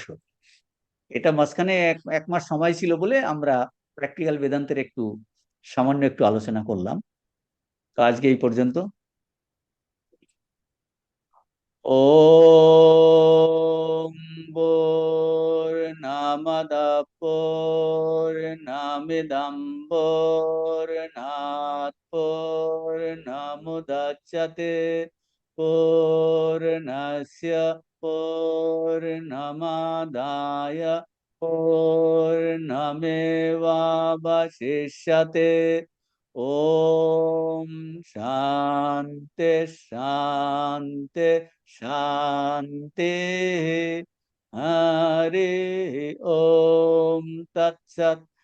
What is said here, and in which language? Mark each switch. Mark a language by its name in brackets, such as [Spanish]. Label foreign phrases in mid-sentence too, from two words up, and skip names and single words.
[Bangla] এটা মাঝখানে এক এক মাস সময় ছিল বলে আমরা প্র্যাকটিক্যাল বেদান্তের একটু সামান্য একটু আলোচনা করলাম। তো আজকে এই পর্যন্ত। [Sanskrit] ওম পূর্ণমদঃ পূর্ণমিদং পূর্ণাৎ পূর্ণমুদচ্যতে পূর্ণস্য পূর্ণমাদায় পূর্ণমেবাবশিষ্যতে। ওম শান্তি শান্তি শান্তি। হরে ওম তৎসৎ।